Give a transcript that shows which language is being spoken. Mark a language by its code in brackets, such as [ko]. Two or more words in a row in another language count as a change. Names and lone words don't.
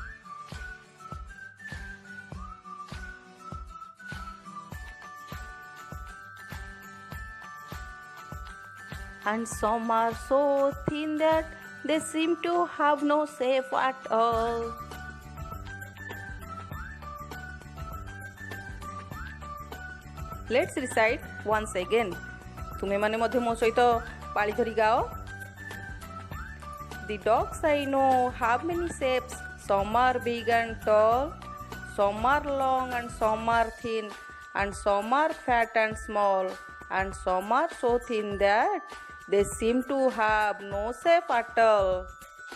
[en] And some are so thin that they seem to have no shape at all. Let's recite once again. [or] ତୁମେ ମାନେ ମଧ୍ୟ ମୋ ସହିତ ପାଳି ଧରି ଗାଅ. [en] The dogs I know have many shapes. Some are big and tall, some are long and some are thin, and some are fat and small, and some are so thin that they seem to have no shape at all.